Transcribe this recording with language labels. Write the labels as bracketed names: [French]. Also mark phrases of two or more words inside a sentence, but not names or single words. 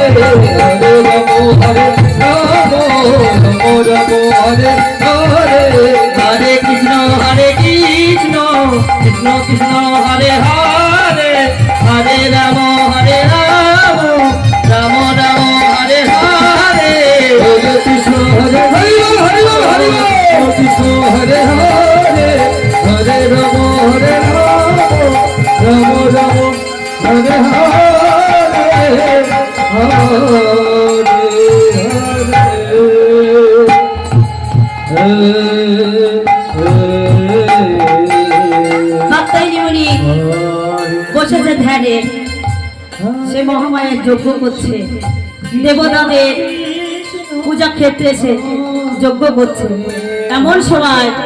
[Sanskrit] হরে রাম হরে রাম রাম হরে হরে হরে কৃষ্ণ কৃষ্ণ কৃষ্ণ হরে হরে হরে রাম রাম রাম হরে হরে হরে কৃষ্ণ হরে হরে হরে কৃষ্ণ হরে হরে হরে রাম রাম রাম হরে হরে [Bangla] বসেছে ধ্যানে, সে মহামায়ের যজ্ঞ করছে, দেবতাদের পূজা ক্ষেত্রে সে যজ্ঞ করছে।